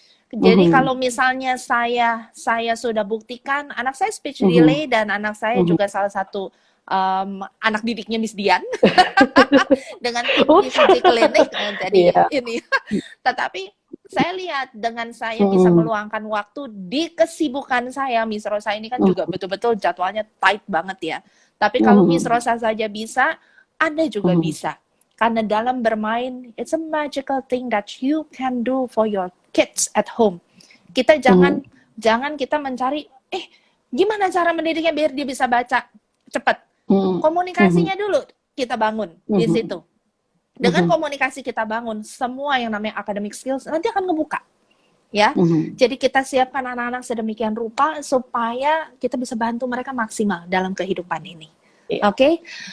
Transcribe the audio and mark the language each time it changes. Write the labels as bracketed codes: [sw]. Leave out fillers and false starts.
[id] Jadi kalau misalnya saya sudah buktikan, anak saya speech delay dan anak saya juga salah satu anak didiknya Miss Dian dengan tim VG Clinic. Jadi ini, tetapi saya lihat dengan saya bisa meluangkan waktu di kesibukan saya, Miss Rosa ini kan juga betul-betul jadwalnya tight banget ya. Tapi kalau Miss Rosa saja bisa, Anda juga bisa. Karena dalam bermain, [en] it's a magical thing that you can do for your kids at home. [id] Kita jangan kita mencari, gimana cara mendidiknya biar dia bisa baca cepat. Komunikasinya dulu kita bangun di situ. Dengan komunikasi kita bangun, semua yang namanya academic skills nanti akan ngebuka. Ya, jadi kita siapkan anak-anak sedemikian rupa supaya kita bisa bantu mereka maksimal dalam kehidupan ini. Oke?